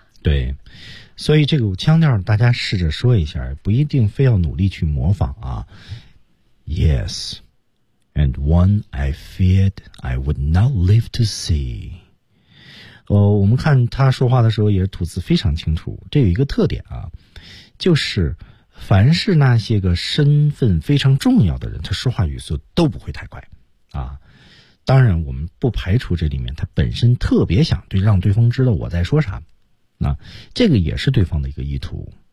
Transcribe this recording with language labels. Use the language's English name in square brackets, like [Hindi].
[Chinese] 对，所以这个腔调大家试着说一下，不一定非要努力去模仿啊。 [English] Yes. And one I feared I would not live to see. [Chinese] 哦，我们看他说话的时候也吐字非常清楚。这有一个特点啊，就是凡是那些个身份非常重要的人，他说话语速都不会太快啊。当然，我们不排除这里面他本身特别想对让对方知道我在说啥，那这个也是对方的一个意图。